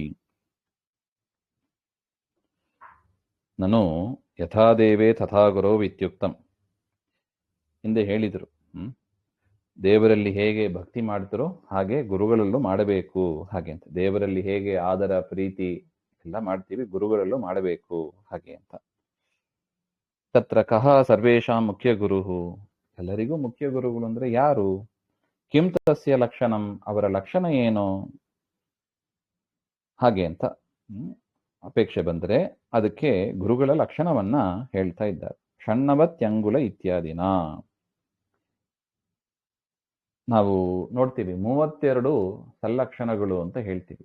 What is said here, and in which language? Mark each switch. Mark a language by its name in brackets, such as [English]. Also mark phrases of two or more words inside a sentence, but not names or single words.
[Sanskrit] ನನು ಯಥಾ ದೇವೇ ತಥಾ ಗುರೋ ಇತ್ಯುಕ್ತಂ. [Kannada] ಹಿಂದೆ ಹೇಳಿದರು, ದೇವರಲ್ಲಿ ಹೇಗೆ ಭಕ್ತಿ ಮಾಡ್ತಾರೋ ಹಾಗೆ ಗುರುಗಳಲ್ಲೂ ಮಾಡಬೇಕು ಹಾಗೆ ಅಂತ. ದೇವರಲ್ಲಿ ಹೇಗೆ ಆದರ ಪ್ರೀತಿ ಎಲ್ಲ ಮಾಡ್ತೀವಿ, ಗುರುಗಳಲ್ಲೂ ಮಾಡಬೇಕು ಹಾಗೆ ಅಂತ. [Sanskrit] ತತ್ರ ಕಹ ಸರ್ವೇಷಾಂ ಮುಖ್ಯ ಗುರುಹು. [Kannada] ಎಲ್ಲರಿಗೂ ಮುಖ್ಯ ಗುರುಗಳು ಅಂದ್ರೆ ಯಾರು? [Sanskrit] ಕಿಂ ತಸ್ಯ ಲಕ್ಷಣಂ, [Kannada] ಅವರ ಲಕ್ಷಣ ಏನು ಹಾಗೆ ಅಂತ ಅಪೇಕ್ಷೆ ಬಂದರೆ ಅದಕ್ಕೆ ಗುರುಗಳ ಲಕ್ಷಣವನ್ನ ಹೇಳ್ತಾ ಇದ್ದಾರೆ. ಷಣ್ಣವತ್ಯಂಗುಲ ಇತ್ಯಾದಿನ ನಾವು ನೋಡ್ತೀವಿ. 32 ಸಲ್ಲಕ್ಷಣಗಳು ಅಂತ ಹೇಳ್ತೀವಿ.